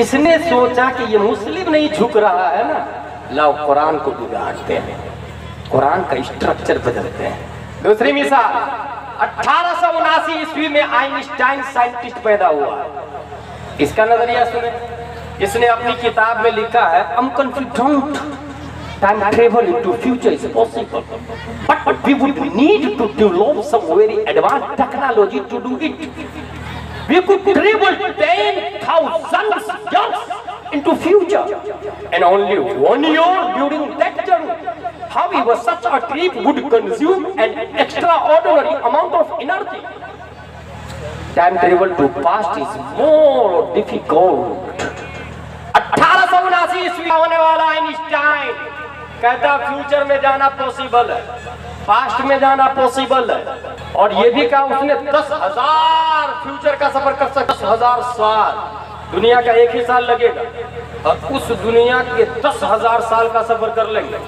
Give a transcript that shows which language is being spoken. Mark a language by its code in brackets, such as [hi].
[hi] इसने सोचा कि ये मुस्लिम नहीं झुक रहा है ना, लाओ कुरान को बिगाड़ते हैं, कुरान का स्ट्रक्चर बदलते हैं। दूसरी मिसाल, 1879 ईस्वी में आइंस्टाइन साइंटिस्ट पैदा हुआ। इसका नजरिया सुने, इसने अपनी किताब में लिखा है, [en] I'm confident time travel into future is possible, but we would need to develop some very advanced technology to do it. We could travel 10,000 years into future and only 1 year during that journey. However, such a trip would consume an extraordinary amount of energy. Time travel to past is more difficult. [hi] 1879 ईस्वी होने वाला Einstein कहता future में जाना possible है, past में जाना possible है। और ये भी कहा उसने 10,000 फ्यूचर का सफर कर सकता, 10,000 साल। दुनिया का 1 ही साल लगेगा और उस दुनिया के 10,000 साल का सफर कर लेंगे।